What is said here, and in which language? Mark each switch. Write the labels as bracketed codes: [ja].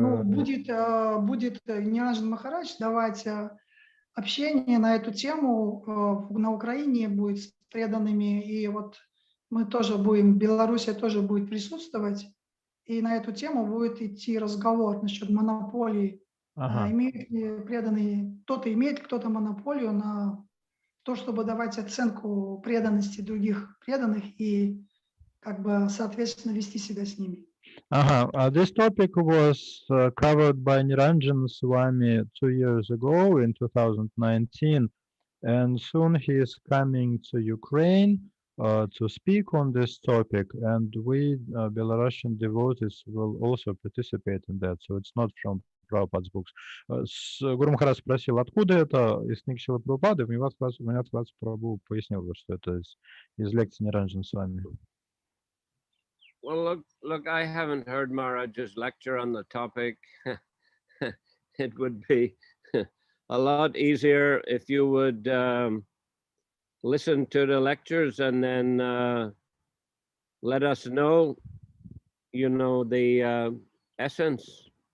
[ru] Ну, будет Ниранджан Махарадж давать общение на эту тему на Украине, будет с преданными, и вот мы тоже будем, Белоруссия тоже будет присутствовать, и на эту тему будет идти разговор насчет монополии. Имеют ли преданные, кто-то имеет, кто-то монополию на то, чтобы давать оценку преданности других преданных и как бы соответственно вести себя с ними. [en] This topic was covered by Niranjan Swami 2 years ago in 2019, and soon he is coming to Ukraine to speak on this topic, and we Belarusian devotees will also participate in that. So it's not from Prabhupada's books. [ru] Гуру Махарадж спросил, откуда это из книг Шрилы Прабхупады. Ванидхас Прабху пояснил, что это из лекций Ниранджана с вами. [en] Well, look, I haven't heard Maharaj's lecture on the topic. It would be a lot easier if you would listen to the lectures and then let us know, the essence.